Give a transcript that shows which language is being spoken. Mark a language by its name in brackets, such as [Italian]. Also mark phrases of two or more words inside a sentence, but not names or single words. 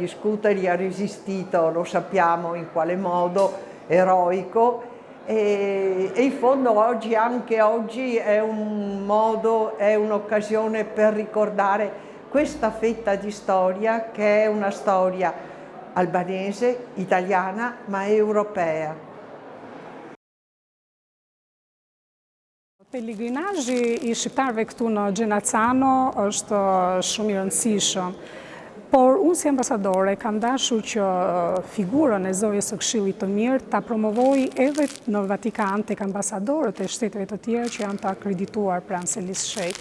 [Italian] Scutari ha resistito, lo sappiamo in quale modo, eroico, e in fondo oggi, anche oggi, è un modo, è un'occasione per ricordare questa fetta di storia, che è una storia albanese, italiana, ma europea. [Albanian] Pelegrinazhi I shqiptarëve këtu në Gjenacano është shumë I rëndësishëm. Por unë si ambasadore kam dashur që figurën e Zojës së Këshillit të Mirë ta promovoj edhe në Vatikan tek ambasadorët e shteteve të tjera që janë të akredituar pranë Selis Shejt.